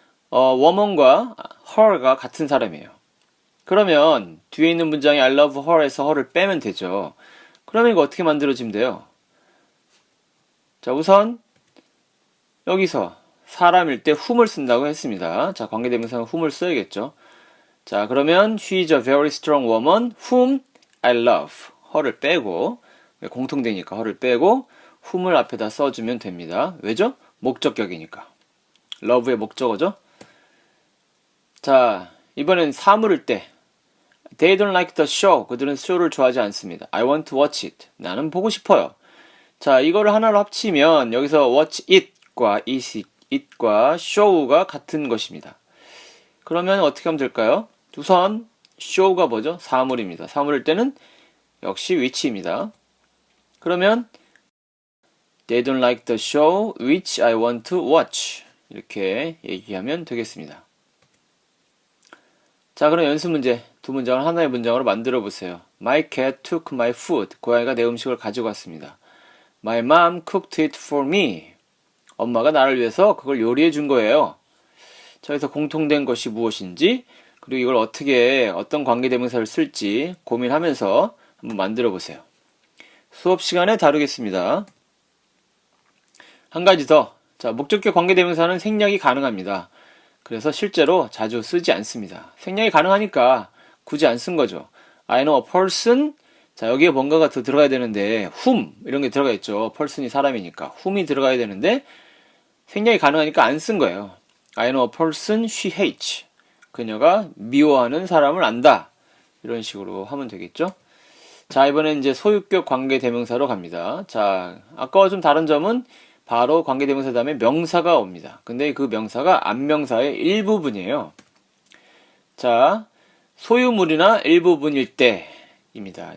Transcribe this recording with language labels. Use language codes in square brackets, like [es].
[ko] woman과 her가 같은 사람이에요. 그러면 뒤에 있는 문장이 [en] I love her [ko] 에서 her를 빼면 되죠. 그러면 이거 어떻게 만들어지면 돼요? 자, 우선 여기서 사람일 때 whom을 쓴다고 했습니다. 자, 관계대명사는 whom을 써야겠죠. 자, 그러면 [en] she is a very strong woman whom I love. [ko] her를 빼고 공통되니까 her를 빼고 whom을 앞에다 써주면 됩니다. 왜죠? 목적격이니까. love의 목적어죠. 자, 이번엔 사물일 때 [en] They don't like the show. [ko] 그들은 쇼를 좋아하지 않습니다. [en] I want to watch it. [ko] 나는 보고 싶어요. 자, 이거를 하나로 합치면 여기서 watch it과 it과 show가 같은 것입니다. 그러면 어떻게 하면 될까요? 우선 show가 뭐죠? 사물입니다. 사물일 때는 역시 which입니다. 그러면 [en] They don't like the show which I want to watch. [ko] 이렇게 얘기하면 되겠습니다. 자, 그럼 연습 문제 두 문장을 하나의 문장으로 만들어 보세요. [en] My cat took my food. [ko] 고양이가 내 음식을 가지고 왔습니다. [en] My mom cooked it for me. [ko] 엄마가 나를 위해서 그걸 요리해 준 거예요. 자, 여기서 공통된 것이 무엇인지 그리고 이걸 어떻게 어떤 관계대명사를 쓸지 고민하면서 한번 만들어 보세요. 수업 시간에 다루겠습니다. 한 가지 더. 자, 목적격 관계대명사는 생략이 가능합니다. 그래서 실제로 자주 쓰지 않습니다. 생략이 가능하니까 굳이 안 쓴 거죠. [en] I know a person. [ko] 자, 여기에 뭔가가 더 들어가야 되는데 whom 이런 게 들어가 있죠. person이 사람이니까 whom이 들어가야 되는데 생략이 가능하니까 안 쓴 거예요. [en] I know a person she hates. [ko] 그녀가 미워하는 사람을 안다. 이런 식으로 하면 되겠죠. 자, 이번엔 이제 소유격 관계대명사로 갑니다. 자, 아까와 좀 다른 점은 바로 관계대명사 다음에 명사가 옵니다. 근데 그 명사가 앞명사의 일부분이에요. 자, 소유물이나 일부분일 때입니다.